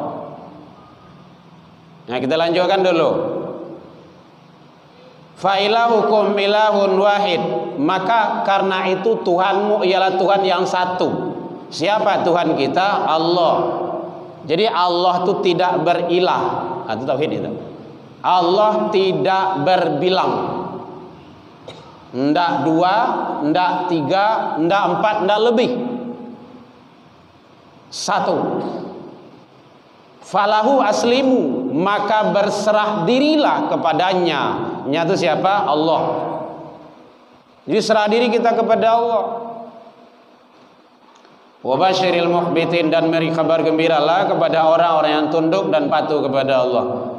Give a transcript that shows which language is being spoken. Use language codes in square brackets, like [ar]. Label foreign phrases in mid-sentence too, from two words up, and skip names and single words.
[id] Nah, kita lanjutkan dulu. [ar] فإلهكم إله واحد. [id] Maka karena itu Tuhanmu ialah Tuhan yang satu. Siapa Tuhan kita? Allah. Jadi Allah itu tidak berilah. Itu tauhid itu. Allah tidak berbilang. Ndak dua, ndak tiga, ndak empat, ndak lebih. Satu. [ar] فله أسلموا, [id] maka berserah dirilah kepadanya. Nyatu siapa? Allah. Jadi serah diri kita kepada Allah. [ar] وبشر المخبتين, [id] dan beri kabar gembiralah kepada orang-orang yang tunduk dan patuh kepada Allah.